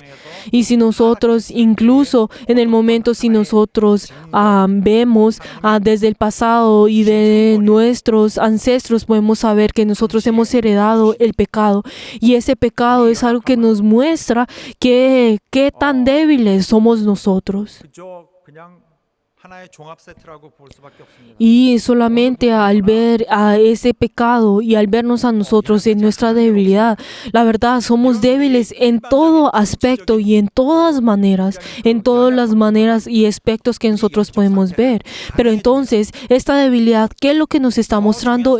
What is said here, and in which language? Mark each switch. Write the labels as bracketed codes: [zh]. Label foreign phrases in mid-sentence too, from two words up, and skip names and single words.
[es] Y si nosotros, incluso en el momento, si nosotros vemos desde el pasado y de nuestros ancestros, podemos saber que nosotros hemos heredado el pecado. Y ese pecado es algo que nos muestra qué tan débiles somos nosotros. [ko] 그저 그냥 하나의 종합 세트라고 볼 수밖에 없습니다. [es] Y solamente al ver a ese pecado y al vernos a nosotros en nuestra debilidad, la verdad, somos débiles en todo aspecto y en todas las maneras y aspectos que nosotros podemos ver. Pero entonces, esta debilidad, ¿qué es lo que nos está mostrando?